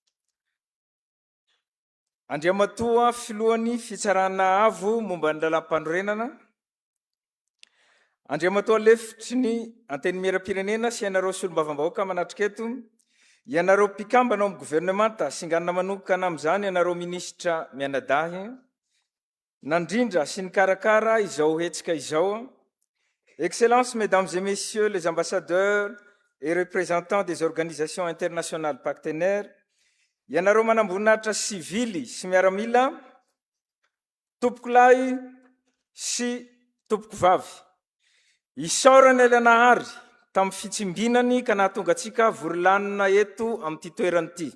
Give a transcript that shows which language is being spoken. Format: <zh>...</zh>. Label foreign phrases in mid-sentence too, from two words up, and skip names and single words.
<mg>Andriamatoa filohany fitsarana avo momba ny lalam-panorenana Andriamatoa lefitry ny anteny miera-pirenena sy ianareo solombavam-bahoaka manatrika eto ianareo mpikambana ao amin'ny gouvernemanta singanana manokana amin'izany ianareo ministra mianadahy nandrindra sy ny karakara izao hetsika izao</mg> <fr>Excellences, Mesdames et Messieurs les ambassadeurs et représentants des organisations internationales partenaires,</fr> <mg>ianareo manamboninahitra sivily sy miaramila, tompoko lahy sy tompoko vavy. Isaorana Elanahary tamin'ny fitsimbinany ka nahatonga antsika vorilanina eto amin'ity toerana ity.</mg>